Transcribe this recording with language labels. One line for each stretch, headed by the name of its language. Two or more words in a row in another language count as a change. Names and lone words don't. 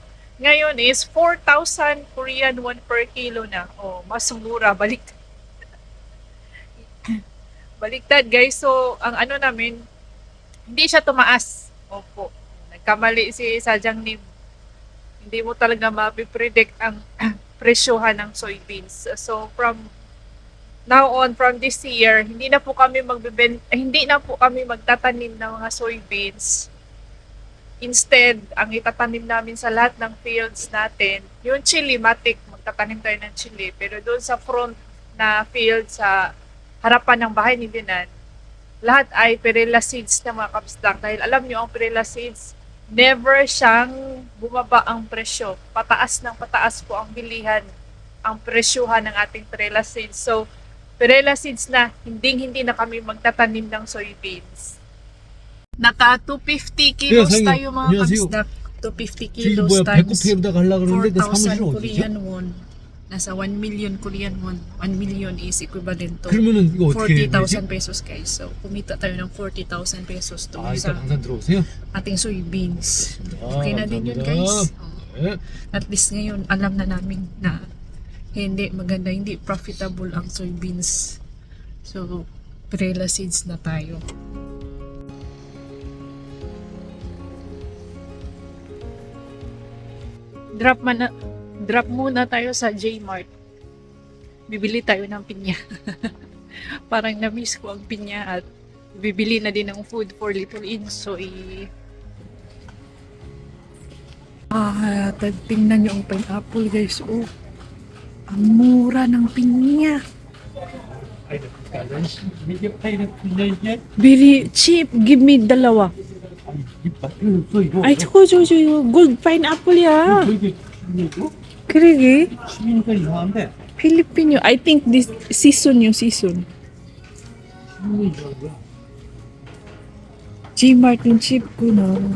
Filipino: Ngayon is 4,000
English: Korean won per kilo
Filipino: na. Oh, mas mura. Baliktad, guys. So, ang namin, hindi siya tumaas. Opo. Nagkamali si Sadyang Nim. Hindi mo talaga mapipredict ang presyohan ng soybeans. So, from this year, hindi na po kami magtatanim ng mga soybeans. Instead, ang itatanim namin sa lahat ng fields natin, yung chili, matik, magtatanim tayo ng chili. Pero doon sa front na field, sa harapan ng bahay ni Dinan, lahat ay perilla seeds na mga kabisdak. Dahil alam nyo, ang perilla seeds, never siyang bumaba ang presyo. Pataas ng pataas po ang bilihan, ang presyohan ng ating perilla seeds. So, perilla seeds na hindi na kami magtatanim ng soybeans. Naka 250 kilos
Korean: 네,
Filipino: tayo mga
Korean: 안녕하세요.
Filipino: kabisdak. 250
Korean: 지금
Filipino: kilos
Korean: 뭐야
Filipino: times
Korean: 배꼽에다 가려고 그러는데 내
Filipino: 4,000
Korean: 사무실은 어디죠?
Filipino: Korean won. Nasa 1 million Korean won.
English: 1 million is equivalent to
Korean: 그러면은 이거 어떻게 해야
English: 40,000
Korean: 되지?
Filipino: pesos guys. So, kumita tayo ng 40,000 pesos 아 doon
Korean: 이따
Filipino: sa
Korean: 방산 들어오세요?
Filipino: ating soybeans. 아, Okay na din yun
Korean: 감사합니다.
Filipino: guys.
Korean: 네.
Filipino: At least ngayon, alam na namin na hindi maganda, hindi profitable ang soybeans. So, perilla seeds na tayo. Drop muna tayo sa J-Mart. Bibili tayo ng pinya. Parang na-miss ko ang pinya at bibili na din ng
English: food for Little Insoy.
Filipino: Tingnan nyo ang pineapple guys. Oh, ang mura ng pinya.
Korean: 이게 파인애플이냐 이게?
English: Very cheap. Give me dalawa.
Korean: 아니 이게 맛은 없어 이거. Ay, 저거
English: good pineapple-ya.
Korean: 이게 이거? 그러게. 시미니까 이상한데.
English: Filipino. I think this season yung season.
Korean: 시민이 이상한
Filipino: G-Mart yung cheap ko na.